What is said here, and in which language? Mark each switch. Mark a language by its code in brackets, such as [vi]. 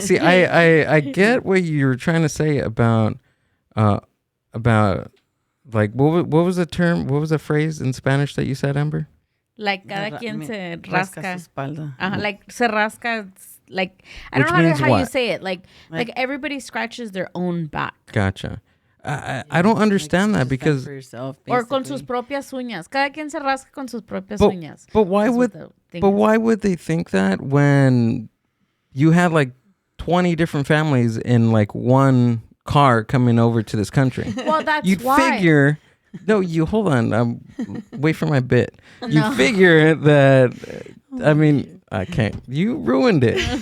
[en] See, I get what you're trying to say about like, what was the term? What was the phrase in Spanish that you said, Amber? [es] Like, cada quien se rasca. Su espalda. Like, se rasca. [en] Like, I don't know how you say it. Like everybody scratches their own back. Gotcha. I don't understand that, because for yourself, [es] or con sus propias uñas. Cada quien se rasca con sus propias uñas. [en] But why would they think that when you had like 20 different families in like one car coming over to this country? Well, that's you'd why. Figure. No, you hold on. Wait for my bit. You figure that. I mean, I can't. You ruined it.